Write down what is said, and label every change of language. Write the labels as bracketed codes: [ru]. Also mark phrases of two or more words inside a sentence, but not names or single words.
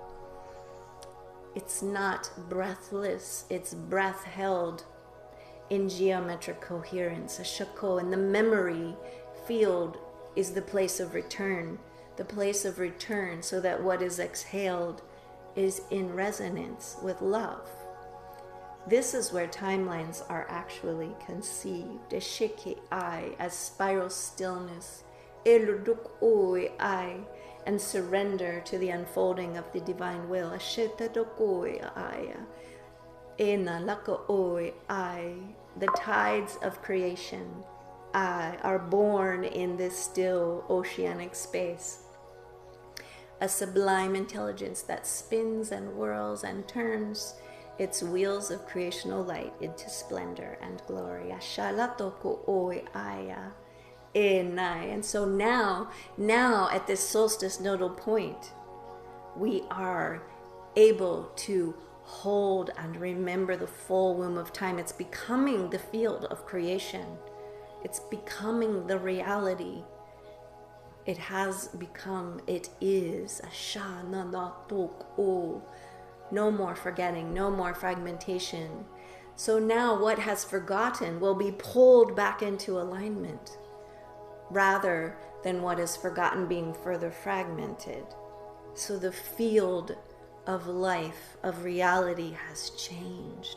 [en] It's not breathless, it's breath held in geometric coherence, a shako, and the memory field is the place of return, so that what is exhaled is in resonance with love. This is where timelines are actually conceived. Eshike I as spiral stillness, eluduk oi I, and surrender to the unfolding of the divine will. Ashetadok oi I, ena laka oi I. The tides of creation, I, are born in this still oceanic space. A sublime intelligence that spins and whirls and turns its wheels of creational light into splendor and glory. Ashalatoko oi aya enai. And so now at this solstice nodal point, we are able to hold and remember the full womb of time. It's becoming the field of creation. It's becoming the reality. It has become, it is. Asha na na tok o. No more forgetting, no more fragmentation. So now what has forgotten will be pulled back into alignment, rather than what is forgotten being further fragmented. So the field of life, of reality has changed.